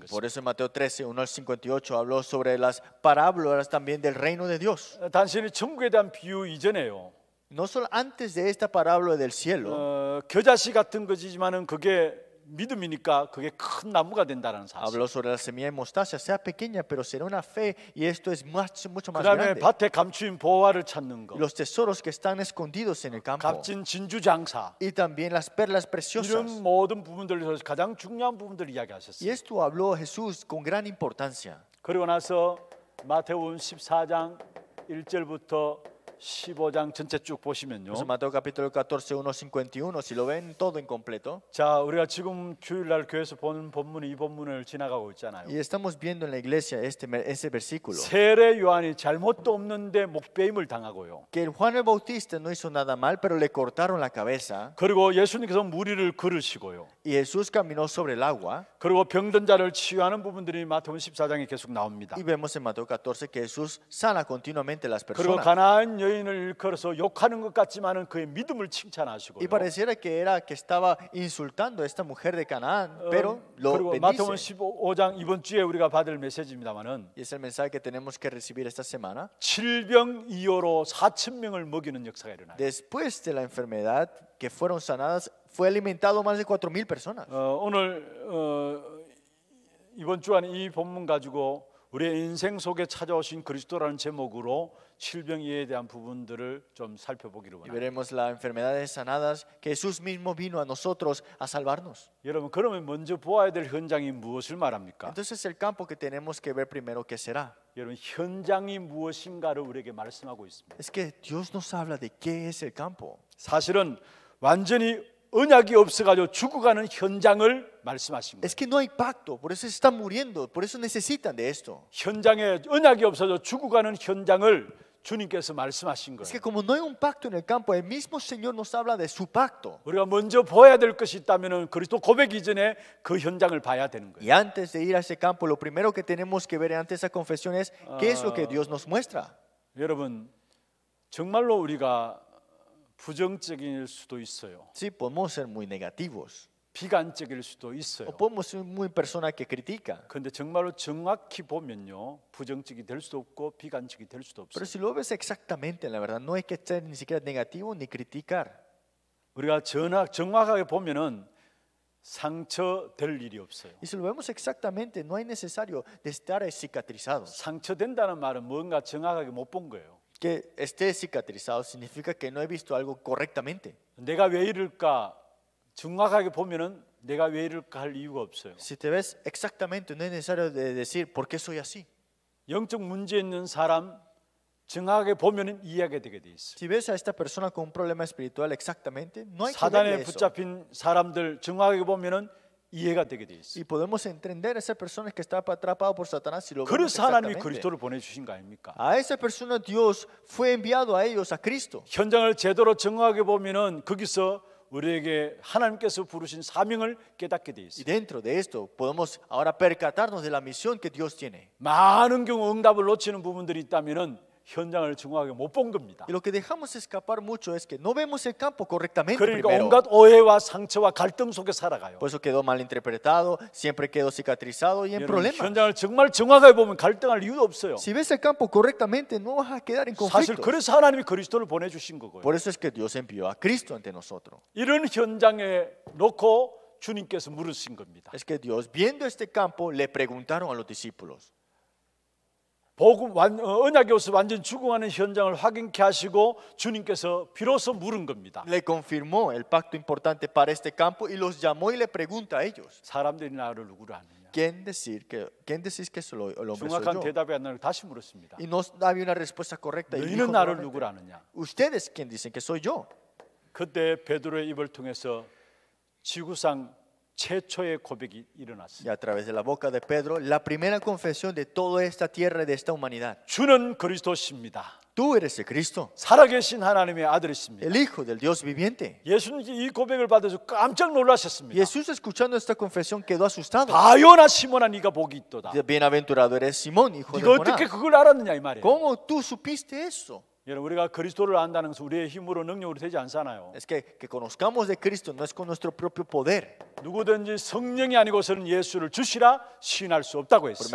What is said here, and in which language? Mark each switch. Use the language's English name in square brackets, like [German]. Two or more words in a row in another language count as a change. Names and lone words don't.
[Spanish] Por [Korean] 것입니다. [Spanish] eso en Mateo 13, 1 al 58 habló sobre las parábolas también del reino de Dios. [Korean] 단순히 천국에 대한 비유 이전에요. [Spanish] No solo antes de esta parábola del cielo, [Korean] 겨자씨 같은 것이지만은 그게 믿음이니까 그게 큰 나무가 된다는 사실. [Spanish] habló sobre la semilla de mostaza, sea pequeña, pero será una fe y esto es mucho más [Korean] 그다음에 [Spanish] grande. [Korean] 밭에 감추인 보화를 찾는 거, [Spanish] Y los tesoros que están escondidos en el campo [Korean] 값진 진주 장사, [Spanish] y también las perlas [Korean] 이런 [Spanish] preciosas. [Korean] 모든 부분들에서 가장 중요한 부분들을 [Spanish] Y [Korean] 이야기하셨어요. [Spanish] esto habló Jesús con gran importancia. [Korean] 그리고 나서 마태복음 14장 1절부터 15장 전체 쭉 보시면요. [Spanish] Entonces, Mateo capítulo 14, 1 51, si lo ven todo en completo. [Korean] 자, 우리가 지금 주일날 교회에서 보는 본문이 이 본문을 지나가고 있잖아요. [Spanish] Y estamos viendo en la iglesia ese versículo. [Korean] 세례 요한이 잘못도 없는데 목배임을 당하고요. [Spanish] Que el Juan el Bautista no hizo nada mal, pero le cortaron la cabeza. [Korean] 그리고 예수님께서 무리를 걸으시고요. [Spanish] Y Jesús caminó sobre el agua. [Korean] 그리고 병든 자를 치유하는 부분들이 마태복음 14장에 계속 나옵니다. [Spanish] Y vemos en Mateo 14 que Jesús sana continuamente a las [Korean] 그리고 [Spanish] personas. [Korean] 가나안 여인을 일컬어서 욕하는 것 같지만은 그의 믿음을 칭찬하시고요. [Spanish] Y pareciera que era que estaba insultando a esta mujer de Canaán, pero lo [Korean] 그리고 마태복음 [Spanish] bendice. [Korean] 15장 이번 주에 우리가 받을 메시지입니다만은 [Spanish] Y es el mensaje que tenemos que recibir esta semana. [Korean] 질병이요로 4,000명을 먹이는 역사가 일어나요. [Spanish] Después de la enfermedad que fueron sanadas, fue alimentado más de 4,000 personas. [Korean] 오늘 이번 주간 이 본문 가지고 우리의 인생 속에 찾아오신 그리스도라는 제목으로 질병에 대한 부분들을 좀 살펴보기를 [Spanish] Y [Korean] 원합니다. [Spanish] veremos las enfermedades sanadas que Jesús mismo vino a nosotros a salvarnos. [Korean] 여러분, 그러면 먼저 보아야 될 현장이 무엇을 말합니까? [Spanish] Entonces el campo que tenemos que ver primero, ¿qué será? [Korean] 여러분, 현장이 무엇인가를 우리에게 말씀하고 있습니다. [Spanish] Es que Dios nos habla de qué es el campo. [Korean] 사실은 완전히 언약이 없어가지고 죽어가는 현장을 말씀하신 [Spanish] Es [Korean] 거예요. [Spanish] que no hay pacto, por eso se están muriendo, por eso necesitan de esto. [Korean] 현장에 언약이 없어져 죽어가는 현장을 주님께서 말씀하신 [Spanish] Es que [Korean] 거예요. [Spanish] como no hay un pacto en el campo, el mismo Señor nos habla de su pacto. [Korean] 우리가 먼저 보아야 될 것이 있다면은 그리스도 고백 이전에 그 현장을 봐야 되는 거예요. [Spanish] Y antes de ir a ese campo, lo primero que tenemos que ver ante esa confesión es qué es lo que Dios nos muestra. [Korean] 여러분, 정말로 우리가 부정적일 수도 있어요. [Spanish] Sí, podemos ser muy negativos [Korean] 비관적일 수도 있어요. [Spanish] o podemos ser muy persona que critica. [Korean] 그런데 정말로 정확히 보면요, 부정적이 될 수도 없고 비관적이 될 수도 [Spanish] Pero [Korean] 없어요. [Spanish] si lo ves exactamente, la verdad, no hay que ser ni siquiera negativo ni criticar. [Korean] 우리가 정확하게 보면은 상처될 일이 없어요. [Spanish] Y si lo vemos exactamente, no hay necesario de estar cicatrizado. [Korean] 상처된다는 말은 뭔가 정확하게 못 본 거예요. [Spanish] Que esté cicatrizado significa que no he visto algo correctamente. [Korean] 내가 왜 이럴까 정확하게 보면은 내가 왜 이럴까 할 이유가 없어요. [Spanish] Si te ves exactamente, no es necesario de decir por qué soy así. [Korean] 영적 문제 있는 사람 정확하게 보면은 이해하게 되게 돼 있어요. [Spanish] Si ves a esta persona con un problema espiritual exactamente, no hay que [Korean] 사단에 [Spanish] verle eso. [Korean] 붙잡힌 사람들 정확하게 보면은 이해가 되게 돼 있어요. [Spanish] Y podemos entender a esa persona que está atrapado por Satanás si lo vemos [Korean] 그래서 하나님이 [Spanish] exactamente. [Korean] 그리스도를 보내주신 거 아닙니까? [Spanish] A esa persona Dios fue enviado a ellos, a Cristo. [Korean] 현장을 제대로 정확하게 보면은 거기서 우리에게 하나님께서 부르신 사명을 깨닫게 돼 [Spanish] Y [Korean] 있어요. [Spanish] dentro de esto podemos ahora percatarnos de la misión que Dios tiene. [Korean] 많은 경우 응답을 놓치는 부분들이 있다면은 현장을 정확하게 못 본 겁니다. [Spanish] Y lo que dejamos escapar mucho es que no vemos el campo correctamente [Korean] 그러니까 [Spanish] primero. [Korean] 온갖 오해와 상처와 갈등 속에 살아가요. [Spanish] Por eso quedó mal interpretado, siempre quedó cicatrizado y en [Korean] 여러분, [Spanish] problemas. [Korean] 현장을 정말 정확하게 보면 갈등할 이유도 없어요. [Spanish] Si ves el campo correctamente, no vas a quedar en [Korean] 사실 [Spanish] conflictos. [Korean] 그래서 하나님이 그리스도를 보내주신 거고요. [Spanish] Por eso es que Dios envió a Cristo ante nosotros. [Korean] 이런 현장에 놓고 주님께서 물으신 겁니다. [Spanish] Es que Dios, viendo este campo, le preguntaron a los discípulos. [Korean] 언약의 옷을 완전 죽어가는 현장을 확인케 하시고 주님께서 비로소 물은 겁니다. [Spanish] Le confirmó el pacto importante para este campo y los llamó y le pregunta a ellos. [Korean] 사람들이 나를 누구로 아느냐? [Spanish] ¿Quién decís que soy el hombre soy [Korean] 정확한 [Spanish] yo? [Korean] 대답이 안 나고 다시 물었습니다. [Spanish] Y no había una respuesta correcta. Y dijo [Korean] 너희는 나를 [Spanish] nuevamente, [Korean] 누구로 아느냐? [Spanish] ¿ustedes quién dicen que soy yo? [Korean] 그때 베드로의 입을 통해서 지구상 최초의 고백이 [Spanish] Y [Korean] 일어났습니다. [Spanish] a través de la boca de Pedro, la primera confesión de toda esta tierra y de esta humanidad. [Korean] 주는 그리스도십니다. [Spanish] Tú eres el Cristo, [Korean] 살아계신 하나님의 아들이십니다. [Spanish] el Hijo del Dios viviente. [Korean] 예수님 이 고백을 받아서 깜짝 놀라셨습니다. [Spanish] Jesús, escuchando esta confesión, quedó asustado. [Korean] 바요나 시몬아 네가 복이 있도다. [Spanish] Bienaventurado eres Simón, hijo de [Korean] 네가 어떻게 [Spanish] Jonás. [Korean] 그걸 알았느냐 이 말이에요. [Spanish] ¿Cómo tú supiste eso? [Korean] 여러분 우리가 그리스도를 안다는 것은 우리의 힘으로 능력으로 되지 않잖아요. [Spanish] Es que conozcamos de Cristo no es con nuestro propio poder. [Korean] 누구든지 성령이 아니고서는 예수를 주시라 시인할 수 없다고 했어요.